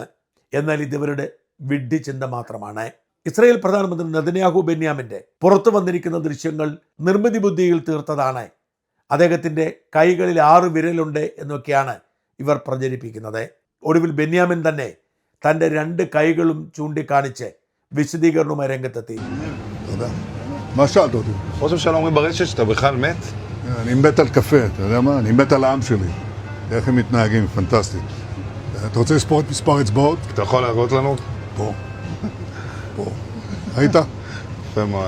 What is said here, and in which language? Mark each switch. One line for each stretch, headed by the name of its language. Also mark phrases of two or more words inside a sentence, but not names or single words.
Malayalam: എന്നാൽ ഇതിവരുടെ വിഡ്ഢി ചിന്ത മാത്രമാണ്. ഇസ്രായേൽ പ്രധാനമന്ത്രി നെതന്യാഹു ബെന്യാമിൻ്റെ പുറത്തു വന്നിരിക്കുന്ന ദൃശ്യങ്ങൾ നിർമ്മിതി ബുദ്ധിയിൽ തീർത്തതാണ്. അദ്ദേഹത്തിൻ്റെ കൈകളിൽ 6 വിരലുണ്ട് എന്നൊക്കെയാണ് ഇവർ പ്രചരിപ്പിക്കുന്നത്. ഒടുവിൽ ബെന്യാമിൻ തന്നെ തൻ്റെ 2 കൈകളും ചൂണ്ടിക്കാണിച്ച് വിശദീകരണവുമായി രംഗത്തെത്തി.
Hebrew: מה שאלת אותי? ראש הממשלה אומרים ברשת שאתה בכלל מת? אני מת על קפה, אתה יודע מה? אני מת על העם שלי. איך הם מתנהגים, פנטסטי. אתה רוצה לספור את מספר אצבעות? אתה יכול להראות לנו? פה. פה. ראית? יפה מאוד.